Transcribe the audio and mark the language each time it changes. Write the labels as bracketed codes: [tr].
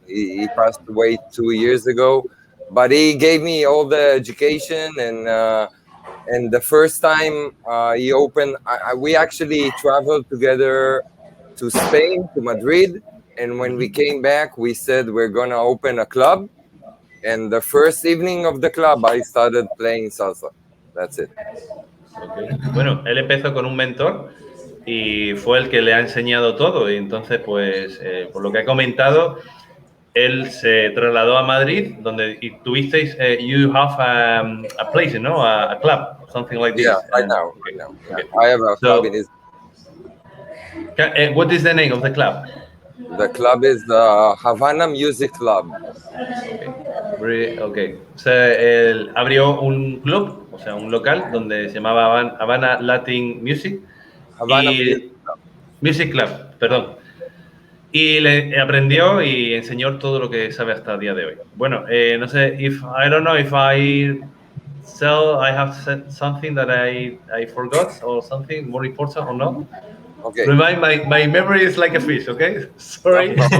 [en] He passed away 2 years ago, but he gave me all the education, and the first time he opened, we actually traveled together to Spain, to Madrid, and when we came back, we said we're gonna open a club, and the first evening of the club, I started playing salsa. That's it. Okay. [es] Bueno, él empezó con un mentor y fue el que le ha enseñado todo, y entonces, pues, por lo que ha comentado, él se trasladó a Madrid, donde tuvisteis, [en] you have a place, [es] ¿no? [en] A club, something like this. Yeah, right now. Okay. I have a club in Israel. What is the name of the club? The club is the Havana Music Club. Okay. [es] O sea, él abrió un club, o sea, un local donde se llamaba Havana Latin Music. Havana Music Club, perdón. Y le aprendió y enseñó todo lo que sabe hasta el día de hoy. Bueno, no sé, [en] I don't know if I have said something that I forgot or something more important or not. Okay. Remind my memory is like a fish, okay? Sorry.